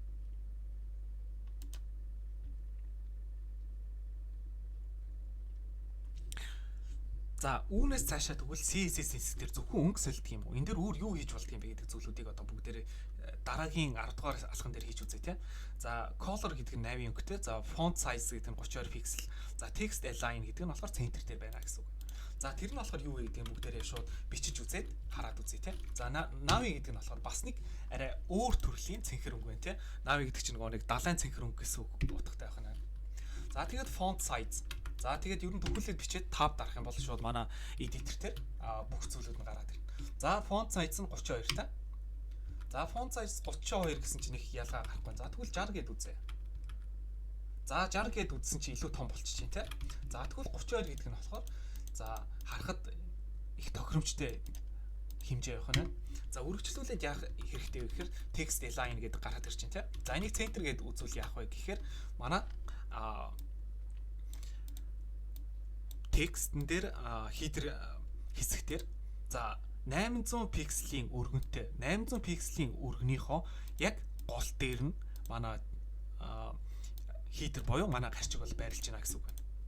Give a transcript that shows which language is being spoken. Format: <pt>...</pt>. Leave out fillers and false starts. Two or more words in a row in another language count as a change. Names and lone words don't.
<mn>За үүнээс цаашаа тэгвэл CSS хэсгээр зөвхөн өнгө солидөг юм уу? Энд дээр өөр юу хийж болдго юм бэ гэдэг зүйлүүдийг одоо бүгдээрээ дараагийн 10 дугаар алхам дээр хийж үзье тийм. За color гэдэг нь 8 өнгөтэй. За</mn> <en>font size</en> <mn>гэдэг нь 32 пиксел. За</mn> <en>text align</en> <mn>гэдэг нь болохоор центр дээр байна гэсэн үг. За тэр нь болохоор юу вэ гэдэг нь бүгдээрээ шууд бичиж үзээд хараад үзье тийм. За Navi гэдэг нь болохоор бас нэг арай өөр төрлийн цэнхэр өнгө байна тийм. Navi гэдэг чинь нэг далайн цэнхэр өнгө гэсэн үг утгатай байх нь. За тэгээд</mn> <en>font size.</en> <mn>За тэгээд ер нь төгөлөд бичээд tab дарах юм бол шууд манай editor дээр бүх зүйлүүд нь гараад ирнэ. За</mn> <en>font size</en> <mn>нь 32 та. За</mn> <en>font size</en> <mn>32 гэсэн чинь их ялгаа гарахгүй. За тэгвэл 60 гэд үзье. За 60 гэд үзсэн чинь илүү том болчих чинь тий. За тэгвэл 32 гэдэг нь болохоор за харахад их тохиромжтой хэмжээ явах нь. За үргэлжлүүлээд яах хэрэгтэй вэ гэхээр</mn> <en>text align</en> <mn>гэдэг гараад ирж чинь тий. За энийг center гэд үзүүл яах вэ гэхээр манай текстэн дээр header хэсэгтэр за 800 пикселийн өргөнтэй 800 пикселийн өргөнийхөө яг гол дээр нь манай header буюу манай гарчиг бол байрлаж байна гэсэн үг байна.</mn>